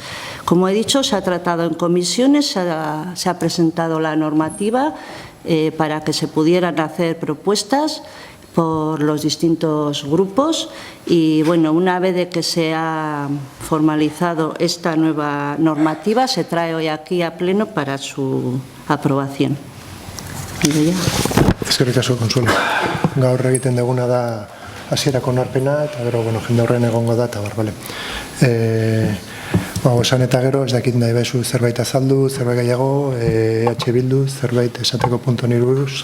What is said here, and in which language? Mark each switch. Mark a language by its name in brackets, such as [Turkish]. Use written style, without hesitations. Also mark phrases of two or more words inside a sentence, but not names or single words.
[Spanish] Como he dicho, se ha tratado en comisiones, se ha presentado la normativa para que se pudieran hacer propuestas por los distintos grupos y, bueno, una vez de que se ha formalizado esta nueva normativa, se trae hoy aquí a pleno para su aprobación. [Basque] Eskerrik asko, Consuelo. Gaur egiten duguna da hasierako onarpena eta gero, jendaurren egongo da eta bale. Esan eta gero, ez dakit nahi bezu zerbait azaldu, zerbait gehiago, EH Bildu, zerbait esateko puntu nire buruz?